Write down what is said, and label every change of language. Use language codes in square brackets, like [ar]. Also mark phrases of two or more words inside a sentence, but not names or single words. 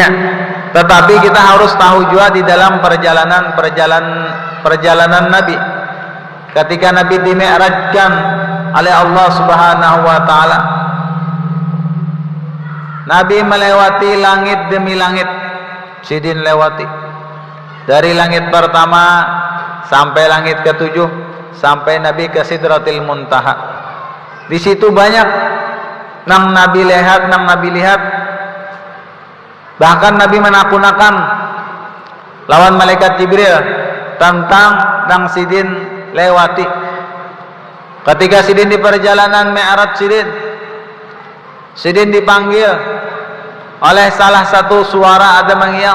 [id] Tetapi kita harus tahu juga di dalam perjalanan Nabi, ketika Nabi dimi'rajkan oleh Allah [ar] سبحانه وتعالى, [id] Nabi melewati langit demi langit. [bjn] Sidin lewati dari langit pertama sampai langit ke-7, sampai Nabi ke Sidratil Muntaha. Di situ banyak nang Nabi lihat, bahkan Nabi menakunakan lawan malaikat Jibril tentang nang Sidin lewati. Ketika Sidin di perjalanan Mi'raj, Sidin dipanggil oleh salah satu suara, ada mengiau.